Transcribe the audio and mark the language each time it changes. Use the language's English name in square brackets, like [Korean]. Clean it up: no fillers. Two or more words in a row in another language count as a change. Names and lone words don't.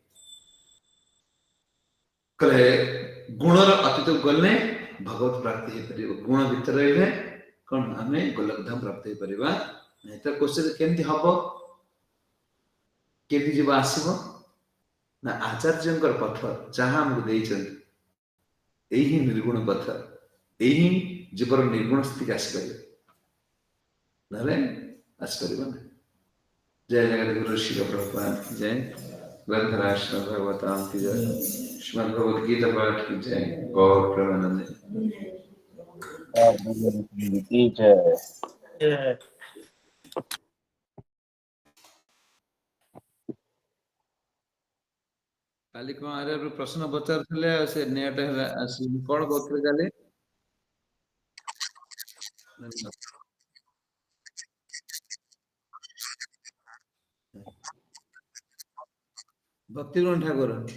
[Odia] କଲେ ଗୁଣର ଅତୀତକୁ ଗଲେ ଭଗବତ ପ୍ରାପ୍ତି ହେଇପାରିବ ଗୁଣ ଭିତରେ ରହିଲେ କଣ ଆମେ ଗୋଲକଧାମ ପ୍ରାପ୍ତ ହେଇପାରିବା ନାଇଁ ତ କୋଶ୍ଚିନ୍ କେମିତି ହବ କେମିତି ଯିବ ଆସିବ ନା ଆଚାର୍ଯ୍ୟଙ୍କର ପଥ ଯାହା ଆମକୁ ଦେଇଛନ୍ତି ଏଇ ହିଁ ନିର୍ଗୁଣ ପଥ ଏଇ ହିଁ ଜୀବର ନିର୍ଗୁଣ ସ୍ଥିତିକି ଆସିପାରିବ ନହେଲେ ଆସିପାରିବ ନାହିଁ [Hindi] जय जगत गुरु श्री प्रभुपाद की जय ग्रंथराज श्रीमद् भगवताम की जय श्रीमद् भगवद गीता पाठ की जय गौर प्रेमानंद की जय [Odia] କାଲି କଣ ଆରେ ପ୍ରଶ୍ନ ପଚାରୁଥିଲେ ସେ ନେଟ୍ ହେଲା କଣ କହୁଥିଲେ କାଲି ଭକ୍ତିଗଣ ଠାକୁର